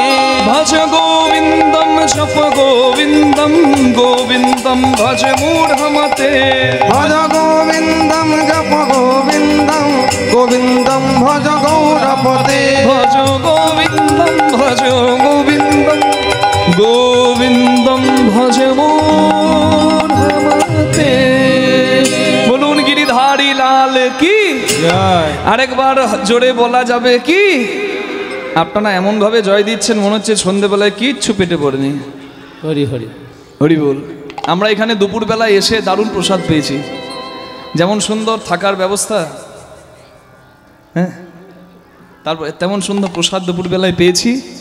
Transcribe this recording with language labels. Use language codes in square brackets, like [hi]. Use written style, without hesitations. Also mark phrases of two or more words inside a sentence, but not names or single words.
[sa] भज गोविंदम जप गोविंदम गोविंदम भज मूढ़मते भज गोविंदम जप गोविंदम गोविंदम भज गौरपते भज गोविंदम भज गोविंदम गोविंदम भज मूढ़मते [bn] বলুন গিরিধারী লাল কি জয় আরেকবার জোরে বলা যাবে কি? আপনারা এমন ভাবে জয় দিচ্ছেন মনে হচ্ছে সন্ধেবেলায় কিচ্ছু পেটে পড়েনি। হরি হরি হরি বল। আমরা এখানে দুপুরবেলায় এসে দারুণ প্রসাদ পেয়েছি, যেমন সুন্দর থাকার ব্যবস্থা, হ্যাঁ, তারপর তেমন সুন্দর প্রসাদ দুপুরবেলায় পেয়েছি।